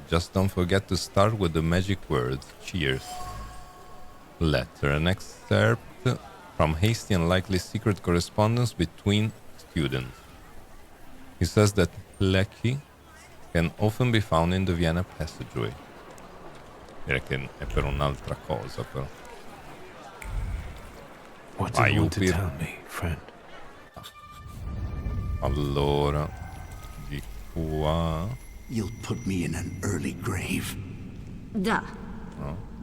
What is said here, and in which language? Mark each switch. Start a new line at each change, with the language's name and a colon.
English: Just don't forget to start with the magic words. Cheers. Letter. An excerpt from hasty and likely secret correspondence between students. He says that Lecky can often be found in the Vienna passageway.
Italian: Direi che è per un'altra cosa, però.
English: What do you want to tell me, friend?
Italian: Allora, di qua.
English: You'll put me in an early grave. Duh.
Italian: No.